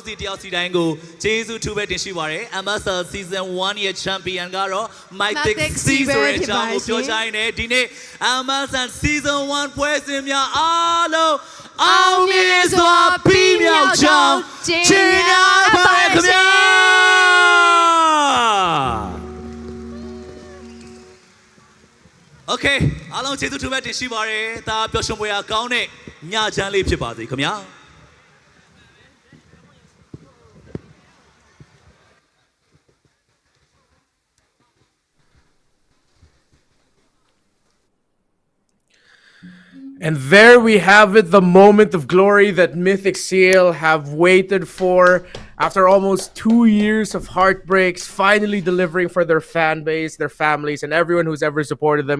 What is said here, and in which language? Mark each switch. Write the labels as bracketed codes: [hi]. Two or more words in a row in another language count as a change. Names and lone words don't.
[my] စီတယောက်စီတိုင်းကိုကျေးဇူးထူးပဲတင်ရှိပါရစေ MSL Season 1ရဲ့ Champion ကတော့ My Dixie ဆိုတဲ့အကြောင်းကိုပြောချင်တယ်ဒီနေ့ MSL Season 1ပွဲစဉ်များအားလုံးအောင်မြင်စွာပြီးမြောက်ကြောင်းချီးမြှောက်ပါခင်ဗျာOkay အားလုံးကျေးဇူးထူးပဲတင်ရှိပါရစေဒါပျော်ရွှင်ပွဲကောင်းတဲ့ညချမ်းလေးဖြစ်ပါစေခင်ဗျာ [en] And there we have it, the moment of glory that Mythic Seal have waited for after almost 2 years of heartbreaks, finally delivering for their fan base, their families, and everyone who's ever supported them.